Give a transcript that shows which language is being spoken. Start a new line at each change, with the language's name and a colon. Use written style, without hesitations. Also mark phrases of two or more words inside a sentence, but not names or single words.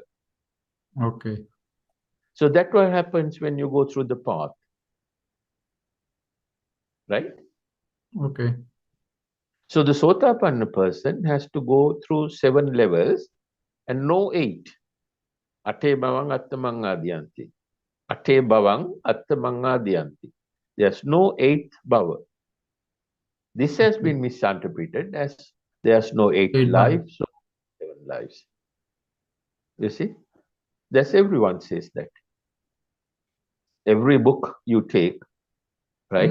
English: Okay. So that's what happens when you go through the path, right? Okay. So the Sotapanna person has to go through 7 levels and no 8.
Pali: Ate bhavang attamangadiyanti. Ate bhavang attamangadiyanti.
English: There's no 8th bhava. This has been misinterpreted as there's no 8 8 lives, so 7 lives. You see? That's everyone says that. Every book you take, right?